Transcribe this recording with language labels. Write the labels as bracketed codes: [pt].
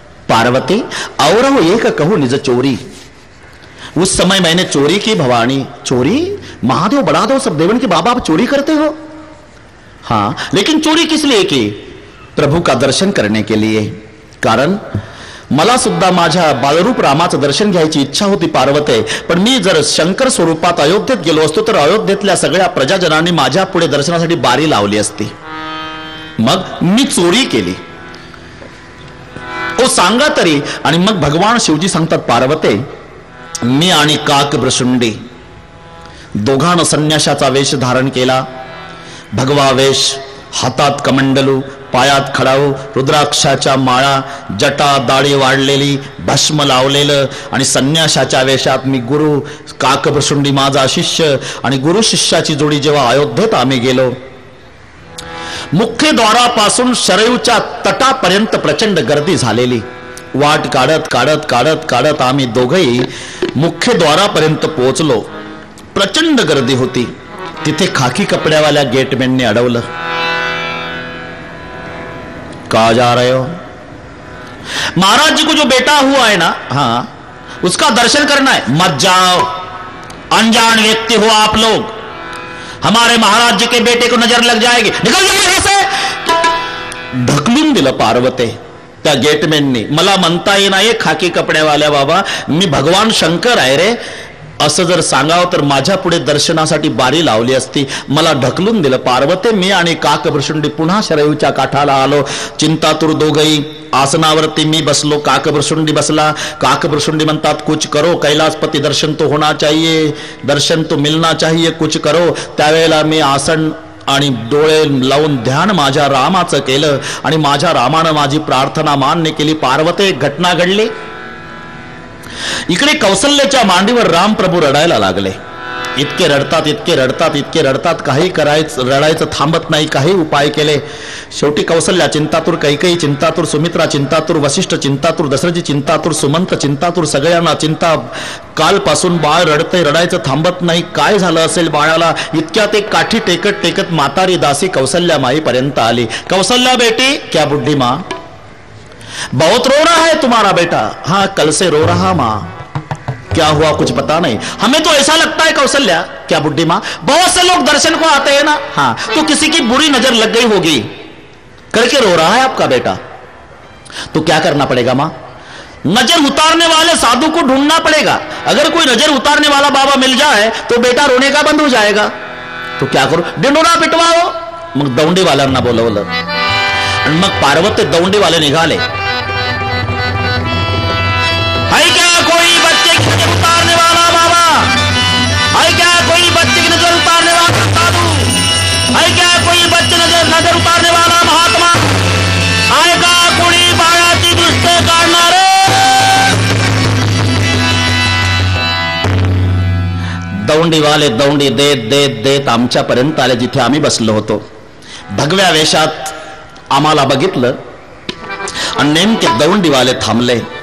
[hi] पार्वती और वो एक कहूं निज चोरी. उस समय मैंने चोरी की भवानी. चोरी? महादेव बड़ा दो सब देवन के बाबा आप चोरी करते हो? हाँ, लेकिन चोरी किस लिए की? प्रभु का दर्शन करने के लिए. कारण [mr] मला सुद्धा माझ्या बालरूप रामाचं दर्शन घ्यायची इच्छा होती पार्वते, पण मी जर शंकर स्वरूपात अयोध्येत गेलो असतो तर अयोध्येतल्या सगळ्या प्रजाजनांनी माझ्या पुढे दर्शनासाठी बारी लावली असती. मग मी चोरी केली. ओ सांगा तरी. आणि मग भगवान शिवजी सांगतात, पार्वते मी आणि काकभ्रशुंडी दोघांना संन्याशाचा वेश धारण केला. भगवा वेश, हातात कमंडलू, पायात खडाऊ, रुद्राक्षाच्या माळा, जटा दाढी वाढलेली, भस्म लावलेलं आणि संन्याशाच्या वेशात मी गुरु, काकभ्रशुंडी माझा शिष्य आणि गुरु शिष्याची जोडी जेव्हा अयोध्येत आम्ही गेलो, मुख्य द्वारापासून शरयूच्या तटापर्यंत प्रचंड गर्दी झालेली. वाट काढत काढत काढत काढत आम्ही दोघंही मुख्य द्वारापर्यंत पोहोचलो. प्रचंड गर्दी होती. तिथे खाकी कपड्यावाल्या गेटमॅनने अडवलं. [hi] कहा जा रहे हो? महाराज जी को जो बेटा हुआ है ना, हाँ, उसका दर्शन करना है. मत जाओ, अनजान व्यक्ति हो आप लोग. हमारे महाराज जी के बेटे को नजर लग जाएगी. निकल जाओ यहां से. [mr] ढकलून दिलं पार्वते त्या गेटमॅननी. मला म्हणता येईना खाकी कपड्यावाल्या बाबा, मी भगवान शंकर आहे रे असं जर सांगावं तर माझ्या पुढे दर्शनासाठी बारी लावली असती. मला ढकलून दिलं पार्वते. मी आणि काकभ्रशुंडी पुन्हा शरयूच्या काठाला आलो. चिंतातुर दोघही. आसनावरती मी बसलो, काकभ्रशुंडी बसला. [hi] काकभ्रशुंडी म्हणतात, कुछ करो कैलाशपति, दर्शन तो होना चाहिए, दर्शन तो मिलना चाहिए, कुछ करो. [mr] त्यावेळेला मी आसन आणि डोळे लावून ध्यान माझ्या रामाचं केलं आणि माझ्या रामानं माझी प्रार्थना मान्य केली. पार्वते एक घटना घडली. इकडे कौसल्याच्या मांडीवर रामप्रभू रडायला लागले. इतके रडतात, इतके रडतात, इतके रडतात. काही करायचं, रडायचं थांबत नाही. काही उपाय केले. शेवटी कौसल्या चिंतातूर, कैकेयी चिंतातूर, सुमित्रा चिंतातूर, वशिष्ठ चिंतातूर, दशरथजी चिंतातूर, सुमंत चिंतातूर, सगळ्यांना चिंता. कालपासून बाळ रडते, रडायचं थांबत नाही. काय झालं असेल बाळाला? इतक्यात एक काठी टेकत टेकत म्हातारी दासी कौसल्या माईपर्यंत आली. [hi] कौसल्या बेटी, क्या बुढ़ी माँ, बहुत रो रहा है तुम्हारा बेटा. हाँ, कल से रो रहा माँ. क्या हुआ कुछ पता नहीं. हमें तो ऐसा लगता है कौसल्या, क्या बुढ़ी माँ, बहुत से लोग दर्शन को आते हैं ना, हाँ, तो किसी की बुरी नजर लग गई होगी करके रो रहा है आपका बेटा. तो क्या करना पड़ेगा माँ? नजर उतारने वाले साधु को ढूंढना पड़ेगा. अगर कोई नजर उतारने वाला बाबा मिल जाए तो बेटा रोने का बंद हो जाएगा. तो क्या करो? डिंडोरा पिटवाओ. [mr] मग दौंडीवाल्यांना बोलवलं आणि मग पार्वती दौंडीवाले निघाले. [hi] है क्या कोई बच्चे की नजर उतारने वाला बाबा? है क्या कोई बच्चे की नजर उतारने वाला साधु? है क्या कोई बच्चे नजर उतारने वाला महात्मा? [mr] आहे का कोणी बाळाची दृष्ट काढणारे? दौंडीवाले दौंडी देत देत देत आमच्यापर्यंत आले जिथे आम्ही बसलो होतो. भगव्या वेशात आम्हाला बघितलं आणि नेमके दौंडीवाले थांबले.